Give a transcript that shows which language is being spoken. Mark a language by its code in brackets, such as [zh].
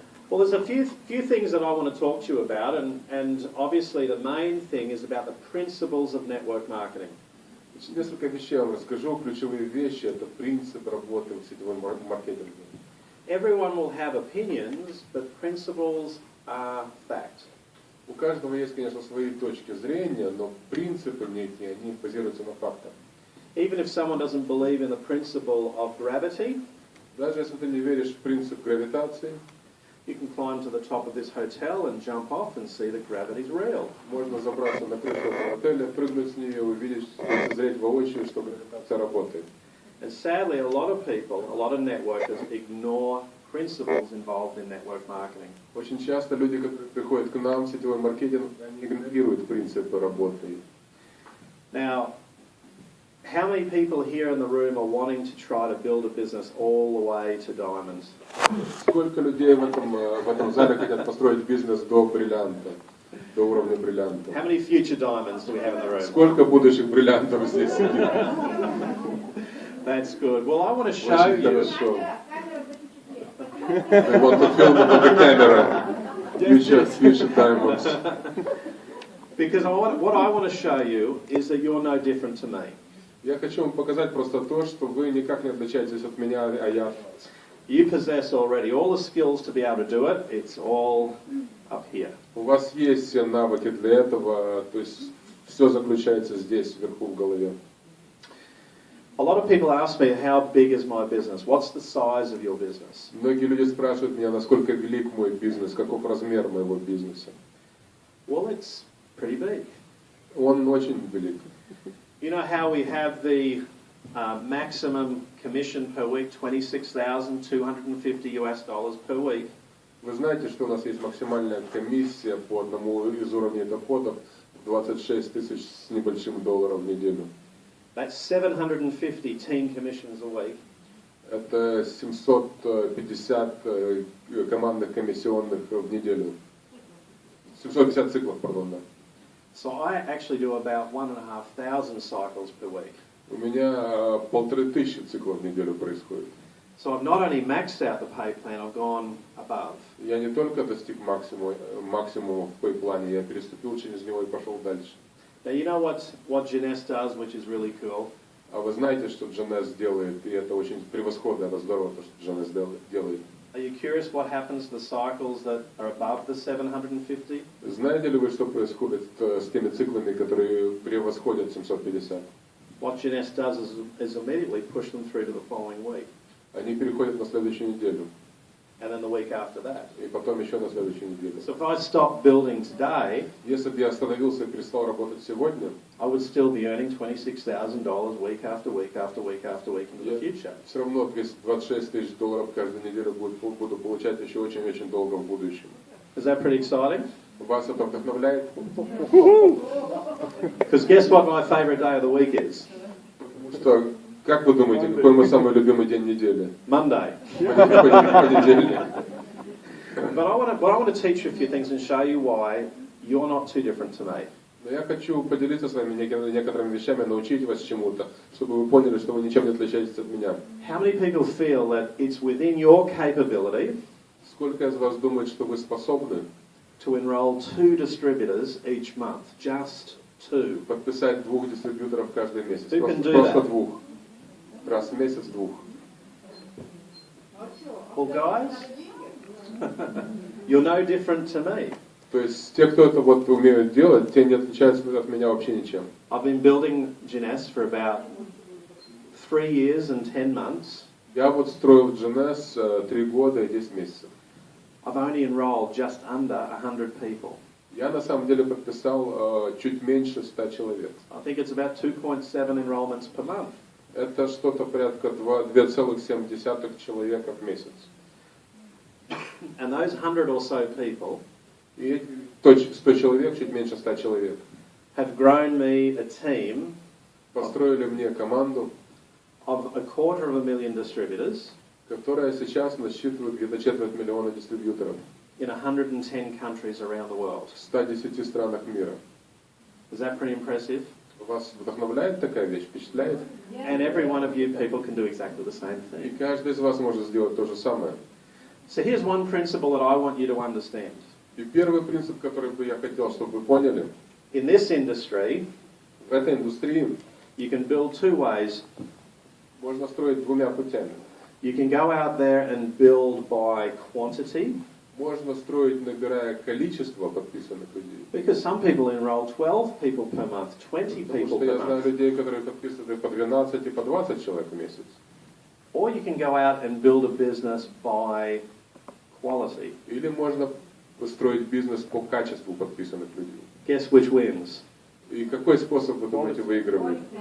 [en] Well, there's a few things that I want to talk to you about, and obviously the main thing is about the principles of network marketing. [ru] Несколько вещей я вам расскажу. Ключевые вещи – это принцип работы в сетевом маркетинге. [en] Everyone will have opinions, but principles are fact. [ru] У каждого есть, конечно, свои точки зрения, но принципы некие, они базируются на фактах. [en] Even if someone doesn't believe in the principle of gravity, [ru] даже если ты не веришь в принцип гравитации, [en] you can climb to the top of this hotel and jump off and see that gravity is real. [ru] Можно забраться на крышу этого отеля, прыгнуть с нее, увидеть, лицезреть воочию, что гравитация работает. [en] And sadly, a lot of people, a lot of networkers ignore principles involved in network marketing. [ru] Очень часто люди, которые приходят к нам в сетевой маркетинг, они игнорируют принципы работы. [en] Now, how many people here in the room are wanting to try to build a business all the way to diamonds? [ru] Сколько людей в этом зале хотят построить бизнес до бриллианта, до уровня бриллианта? [en] How many future diamonds do we have in the room? [ru] Сколько будущих бриллиантов здесь сидит? [en] That's good. Well, I want to show you. They want to film it on the camera. Future diamonds. Because what I want to show you is that you're no different to me. [ru] Я хочу вам показать просто то, что вы никак не отличаетесь от меня, а я от вас. [en] You possess already all the skills to be able to do it. It's all up here. [ru] У вас есть все навыки для этого, то есть все заключается здесь, вверху в голове. [en] A lot of people ask me, how big is my business? What's the size of your business? [ru] Многие люди спрашивают меня, насколько велик мой бизнес, каков размер моего бизнеса. [en] Well, it's pretty big. [ru] Он очень велик. [en] You know how we have the maximum commission per week, $26,250 per week? [ru] Вы знаете, что у нас есть максимальная комиссия по одному из уровней доходов 26 тысяч с небольшим долларов в неделю. [en] That's 750 team commissions a week. [ru] Это 750 командных комиссионных в неделю. 750 циклов, пардон, да. [en] So I actually do about 1,500 cycles per week. [ru] У меня 1500 циклов в неделю происходит. [en] So I've not only maxed out the pay plan, I've gone above. [ru] Я не только достиг максимума в пейплане, я переступил через него и пошел дальше. [en] Now you know what Jeunesse does, which is really cool. [ru] А вы знаете, что Jeunesse делает, и это очень превосходно, это здорово, то, что Jeunesse делает. [en] Are you curious what happens to the cycles that are above the 750? [ru] Знаете ли вы, что происходит с теми циклами, которые превосходят 750? [en] What Jeunesse does is immediately push them through to the following week. [ru] Они переходят на следующую неделю. [en] And then the week after that. [ru] И потом еще на следующую неделю. [en] So if I stopped building today, [ru] если бы я остановился и перестал работать сегодня, [en] I would still be earning $26,000 week after week after week after week into the future. [ru] Все равно 26 тысяч долларов каждую неделю буду получать еще очень-очень долго в будущем. [en] Is that pretty exciting? [ru] Вас это вдохновляет? [en] Because guess what my favorite day of the week is? [ru] Что, как вы думаете, какой мой самый любимый день недели? [en] Monday. [ru] Понедельник. [en] But I want to teach you a few things and show you why you're not too different to me. [ru] Но я хочу поделиться с вами некоторыми вещами, научить вас чему-то, чтобы вы поняли, что вы ничем не отличаетесь от меня. [en] How many people feel that it's within your capability? [ru] Сколько из вас думает, что вы способны [en] to enroll 2 distributors each month, just 2. [ru] Подписать 2 дистрибьюторов каждый месяц. [en] Who can do [ru] Просто [en] that? [ru] 2. Раз в месяц 2. [en] Well, guys, you're no different to me. [ru] То есть те, кто это вот умеют делать, те не отличаются от меня вообще ничем. [en] I've been building Jeunesse for about 3 years and 10 months. [ru] Я вот строил Jeunesse 3 года и 10 месяцев. [en] I've only enrolled just under 100 people. [ru] Я на самом деле подписал чуть меньше 100 человек. [en] I think it's about 2.7 enrollments per month. [ru] Это что-то порядка 2,7 человека в месяц. [en] And those 100 or so people [ru] И 100 человек, чуть меньше 100 человек, [en] have grown me a team [ru] построили мне команду, [en] of 250,000 distributors [ru] которая сейчас насчитывает где-то 250,000 дистрибьюторов [en] in 110 countries around the world. [ru] в 110 странах мира. [en] Is that pretty impressive? [ru] Вас вдохновляет такая вещь, впечатляет? [en] And every one of you people can do exactly the same [ru] И [en] thing. [ru] каждый из вас может сделать то же самое. [en] So here's one principle that I want you to understand. [ru] И первый принцип, который бы я хотел, чтобы вы поняли, [en] In this industry, [ru] в этой индустрии [en] you can build two ways. [ru] можно строить двумя путями. [en] You can go out there and build by quantity, [ru] Можно строить, набирая количество подписанных людей. [en] because some people enroll 12 people per month, 20 [ru] Потому [en] people [ru] что я [en] per [ru] знаю [en] month. [ru] людей, которые подписаны по 12 и по 20 человек в месяц. [en] Or you can go out and build a business by quality. [ru] Или можно построить бизнес по качеству подписанных людей. [en] Guess which wins? [ru] И какой способ, вы думаете, выигрывает?